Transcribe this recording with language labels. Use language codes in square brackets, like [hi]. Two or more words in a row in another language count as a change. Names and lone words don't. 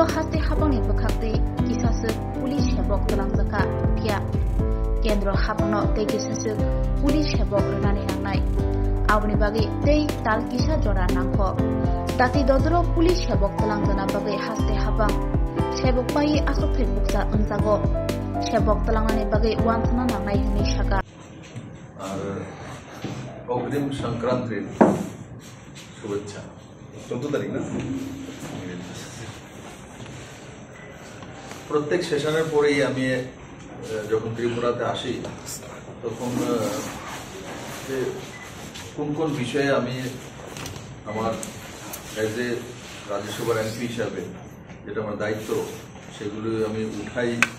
[brx] हास्ते हापनि बखाक्ति किसासो पुलिस हेबक तलांजाका फिया केन्द्र हापनो तै किसासो पुलिस हेबक रनानि नांनाय आवनि बागै तै ताल किसा जरा नांखो दाति दद्रो पुलिस हेबक तलांजाना बागै हास्ते हापां सेबक पायि आसोथै बुकसा अंजागो सेबक तलांगानि बागै वानसना नांनाय हनि साका [bn] আর অগ্রিম সংক্রান্তির শুভেচ্ছা 14 তারিখ না প্রত্যেক সেশনের পরেই আমি যখন ত্রিপুরাতে আসি তখন কোন কোন বিষয়ে আমি আমার এজ এ রাজ্যসভার এমপি হিসাবে যেটা আমার দায়িত্ব সেগুলো আমি উঠাই